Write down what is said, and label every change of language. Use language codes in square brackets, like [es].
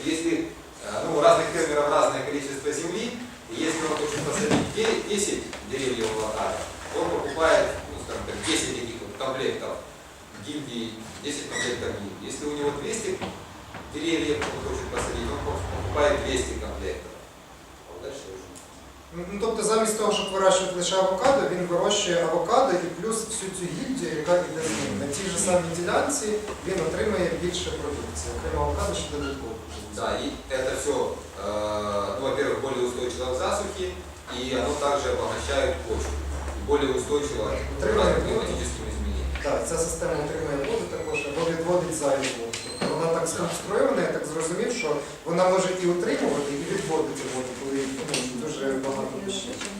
[ru] Если у разных фермеров разное количество земли, и если он хочет посадить 10 деревьев авокадо, он покупает, скажем так, 10 таких вот комплектов гильдии, 10 комплектов гильдии. Если у него 200 деревьев он хочет посадить, он покупает 200 комплектов. А вот дальше уже. [uk] Ну, тобто замість того, щоб вирощувати лише авокадо, він вирощує авокадо і плюс всю цю гільдію, яка йде з ним. На тій же самій ділянці він отримує більше продукції, окремо авокадо, ще додатково. [ru] Да, и это все, во-первых, более устойчиво к засухе, и оно также обогащает почву, и более устойчиво к климатическим изменениям. [uk] Так, ця система отримує воду також, або відводить зайву воду. Тобто вона так сконструйована, я так зрозумів, що вона може і утримувати, і відводити воду, коли дуже багато дощів.